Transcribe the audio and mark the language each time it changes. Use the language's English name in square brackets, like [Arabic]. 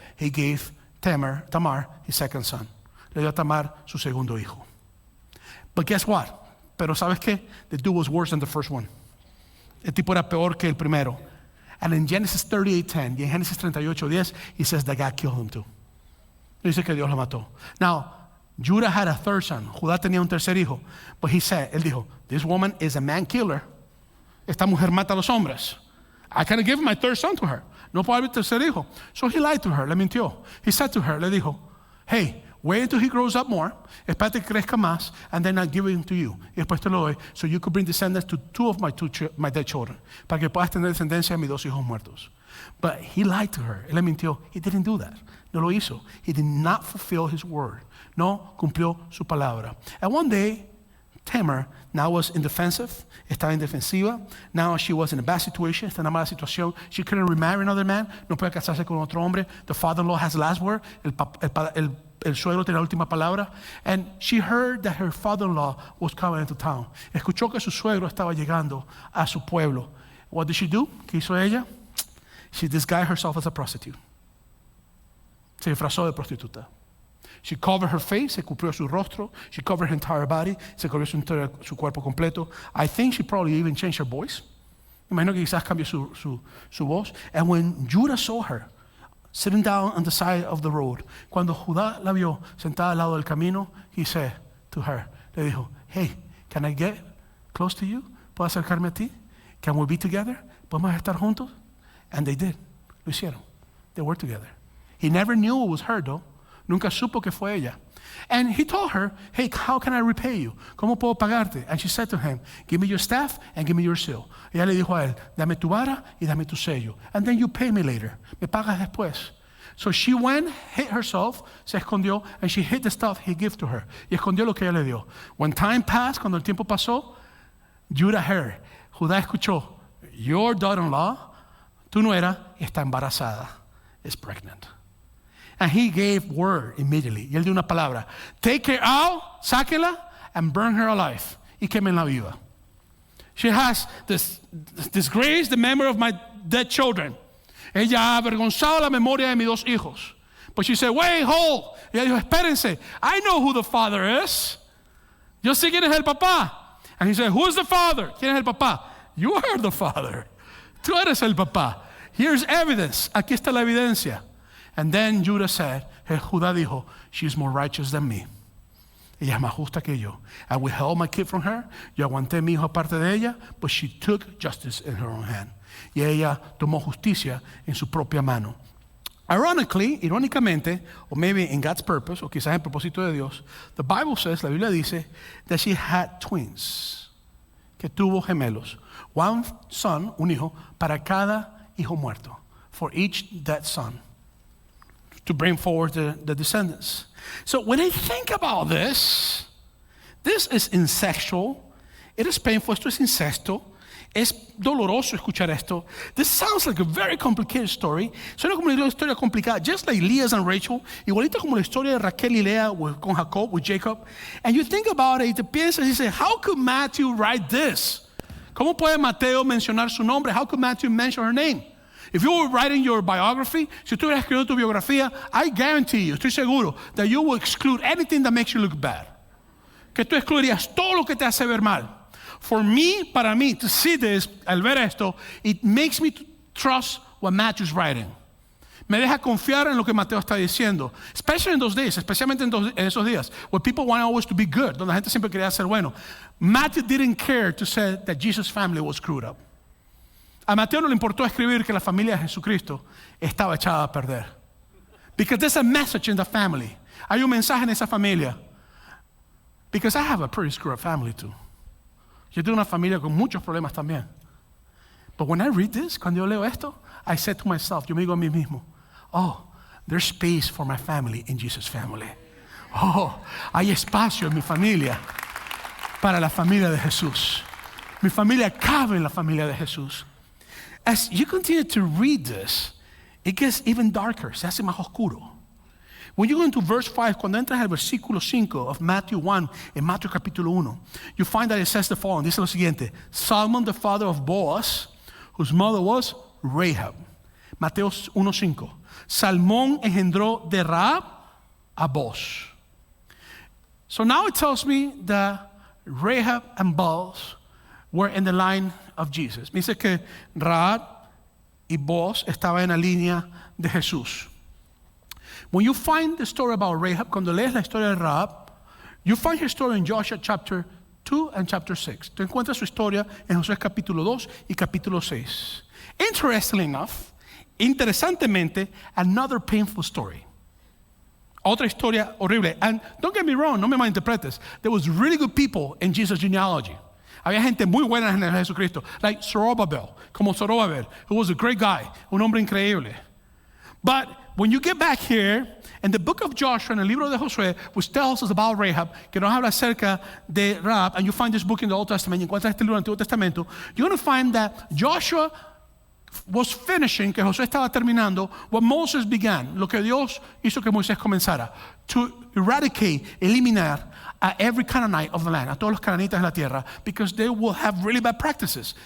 [English] He gave Tamar, his second son. [Spanish] Le dio a Tamar su segundo hijo. [English] But guess what? [Spanish] Pero ¿sabes qué? [English] The dude was worse than the first one. [Spanish] El tipo era peor que el primero. [English] And in Genesis 38:10, [Spanish] y en Génesis 38:10, [English] he says that God killed him too. [Spanish] Dice que Dios lo mató. [English] Now, Judah had a third son. [Spanish] Judá tenía un tercer hijo. [English] But [Spanish] él dijo, [English] this woman is a man killer. [Spanish] Esta mujer mata a los hombres. [English] I can't give my third son to her. [Spanish] No puedo dar mi tercer hijo. [English] So he lied to her, [Spanish] le mintió. [English] He said to her, [Spanish] le dijo, [English] hey, wait until he grows up more, [Spanish] espérate que crezca más, [English] and then I'll give him to you. [Spanish] Y después te lo doy, [English] so you could bring descendants to two of my dead children, [Spanish] para que puedas tener descendencia de mis dos hijos muertos. [English] But he lied to her, [Spanish] él le mintió. [English] He didn't do that. [Spanish] No lo hizo. [English] He did not fulfill his word. [Spanish] No cumplió su palabra. [English] And one day, Tamar now was indefensive, [Spanish] estaba indefensiva. [English] Now she was in a bad situation, [Spanish] está en una mala situación. [English] She couldn't remarry another man, [Spanish] no puede casarse con otro hombre. [English] The father-in-law has the last word. [Spanish] El suegro tiene la última palabra. [English] And she heard that her father-in-law was coming into town. [Spanish] Escuchó que su suegro estaba llegando a su pueblo. [English] What did she do? [Spanish] ¿Qué hizo ella? [English] She disguised herself as a prostitute. [Spanish] Se disfrazó de prostituta. [English] She covered her face, [Spanish] se cubrió su rostro. [English] She covered her entire body, [Spanish] se cubrió su cuerpo completo. [English] I think she probably even changed her voice. [Spanish] Imagino que quizás cambió su voz. [English] And when Judah saw her sitting down on the side of the road, [Spanish] cuando Judá la vio sentada al lado del camino, [English] he said to her, [Spanish] le dijo, [English] hey, can I get close to you? [Spanish] ¿Puedo acercarme a ti? [English] Can we be together? [Spanish] ¿Podemos estar juntos? [English] And they did. [Spanish] Lo hicieron. [English] They were together. He never knew it was her, though. [Spanish] Nunca supo que fue ella. [English] And he told her, hey, how can I repay you? [Spanish] ¿Cómo puedo pagarte? [English] And she said to him, give me your staff and give me your seal. [Spanish] Ella le dijo a él, dame tu vara y dame tu sello. [English] And then you pay me later. [Spanish] Me pagas después. [English] So she went, hid herself, [Spanish] se escondió, [English] and she hid the stuff he gave to her. [Spanish] Y escondió lo que ella le dio. [English] When time passed, [Spanish] cuando el tiempo pasó, [English] Judah heard, [Spanish] Judá escuchó, [English] your daughter-in-law, [Spanish] tu nuera, está embarazada, [English] is pregnant. And he gave word immediately. [Spanish] Y él dio una palabra. [English] Take her out, [Spanish] sáquela, [English] and burn her alive. [Spanish] Y quémenla viva. [English] She has disgraced the memory of my dead children. [Spanish] Ella ha avergonzado la memoria de mis dos hijos. [English] But she said, wait, hold. [Spanish] Y ella dijo, espérense. [English] I know who the father is. [Spanish] Yo sé quién es el papá. [English] And he said, who is the father? [Spanish] ¿Quién es el papá? [English] You are the father. [Spanish] Tú eres el papá. [English] Here's evidence. [Spanish] Aquí está la evidencia. [English] And then Judah said, [Spanish] Judá dijo, [English] she's more righteous than me. [Spanish] Ella es más justa que yo. [English] I withheld my kid from her. [Spanish] Yo aguanté mi hijo aparte de ella, [English] but she took justice in her own hand. [Spanish] Y ella tomó justicia en su propia mano. Irónicamente, [English] or maybe in God's purpose, [Spanish] o quizás en propósito de Dios, [English] the Bible says, [Spanish] la Biblia dice, [English] that she had twins, [Spanish] que tuvo gemelos. [English] One son, [Spanish] un hijo, para cada hijo muerto, [English] for each dead son, to bring forward the descendants. So when I think about this is incestual. It is painful. [Spanish] Esto es incesto. Es doloroso escuchar esto. [English] This sounds like a very complicated story. [Spanish] Suena como una historia complicada, [English] just like Leah and Rachel, [Spanish] igualito como la historia de Raquel y Lea con Jacob, [English] with Jacob. And you think about it, [Spanish] y te piensas y dices, [English] how could Matthew write this? [Spanish] ¿Cómo puede Mateo mencionar su nombre? [English] How could Matthew mention her name? If you were writing your biography, [Spanish] si tú hubieras escrito tu biografía, [English] I guarantee you, [Spanish] estoy seguro, [English] that you will exclude anything that makes you look bad. [Spanish] Que tú excluirías todo lo que te hace ver mal. Para mí, [English] to see this, [Spanish] al ver esto, [English] it makes me trust what Matthew's writing. [Spanish] Me deja confiar en lo que Mateo está diciendo. [English] Especially in those days, [Spanish] especialmente en esos días, [English] where people want always to be good, [Spanish] donde la gente siempre quería ser bueno. [English] Matthew didn't care to say that Jesus' family was screwed up. [Spanish] A Mateo no le importó escribir que la familia de Jesucristo estaba echada a perder. [English] Because there's a message in the family. [Spanish] Hay un mensaje en esa familia. [English] Because I have a pretty screwed up family too. [Spanish] Yo tengo una familia con muchos problemas también. [English] But when I read this, [Spanish] cuando yo leo esto, [English] I said to myself, [Spanish] yo me digo a mí mismo, [English] oh, there's space for my family in Jesus' family. [Spanish] Oh, hay espacio en mi familia para la familia de Jesús. Mi familia cabe en la familia de Jesús. [English] As you continue to read this, it gets even darker, [Spanish] se hace más oscuro. [English] When you go into verse 5, [Spanish] cuando entras al versículo 5 [English] of Matthew 1, [Spanish] en Mateo capítulo 1, [English] you find that it says the following. [Spanish] Dice lo siguiente: [English] Salmon, the father of Boaz, whose mother was Rahab. [Spanish] Mateo 1:5. Salmón engendró de Rahab a Boaz. [English] So now it tells me that Rahab and Boaz were in the line of Jesus. [Spanish] Me dice que Rahab y Boaz estaban en la línea de Jesús. [English] When you find the story about Rahab, [Spanish] cuando lees la historia de Rahab, [English] you find her story in Joshua chapter 2 and chapter 6. [Spanish] Tú encuentras su historia en Josué capítulo 2 y capítulo 6. [English] Interestingly enough, [Spanish] interesantemente, [English] another painful story. [Spanish] Otra historia horrible. [English] And don't get me wrong, [Spanish] no me malinterpretes. [English] There was really good people in Jesus' genealogy. [Spanish] Había gente muy buena en Jesucristo, [English] like Zorobabel, [Spanish] como Zorobabel, [English] who was a great guy, [Spanish] un hombre increíble. [English] But when you get back here, in the book of Joshua, [Spanish] en el libro de Josué, [English] which tells us about Rahab, [Spanish] que nos habla acerca de Rahab, [English] and you find this book in the Old Testament, [Spanish] y encuentras este libro en el Antiguo Testamento, [English] you're going to find that Joshua was finishing, [Spanish] que Josué estaba terminando, [English] what Moses began, [Spanish] lo que Dios hizo que Moisés comenzara, [English] to eradicate, [Spanish] eliminar a [English] every Canaanite of the land, [Spanish] a todos los cananitas de la tierra, [English] because they will have really bad practices.